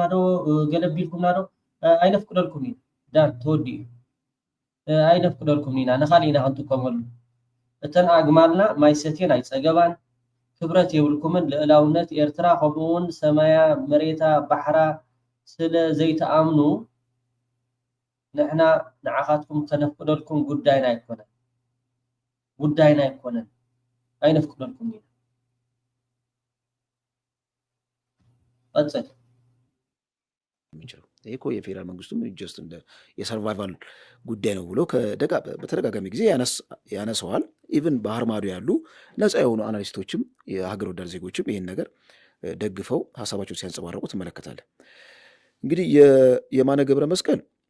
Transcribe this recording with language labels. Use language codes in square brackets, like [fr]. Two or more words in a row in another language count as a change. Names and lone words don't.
[ti] ዶ ገለቢልኩምና ዶ ኣይነፍቅደልኩም ኢና ዳን ተወዲኡ ኣይነፍቅደልኩም ኢና ንኻሊእ ኢና ክንጥቀመሉ። እተን ኣግማልና ማይ ሰትየን ኣይፀገባን ክብረት የብልኩምን ልዕላውነት ኤርትራ ከምኡውን ሰማያ መሬታ ባሕራ ስለ ዘይተኣምኑ ንሕና ንዓኻትኩም ተነፍቅደልኩም ጉዳይና ኣይኮነን ኣይነፍቅደልኩም ኢና። ቀጽል [am] ይሄ እኮ የፌዴራል መንግስቱም ጀስት እንደ የሰርቫይቫል ጉዳይ ነው ብሎ በተደጋጋሚ ጊዜ ያነሰዋል። ኢቭን ባህር ማዶ ያሉ ነፃ የሆኑ አናሊስቶችም የሀገር ወዳድ ዜጎችም ይህን ነገር ደግፈው ሀሳባቸው ሲያንጸባረቁ ትመለከታለህ። እንግዲህ የማነ ገብረ መስቀል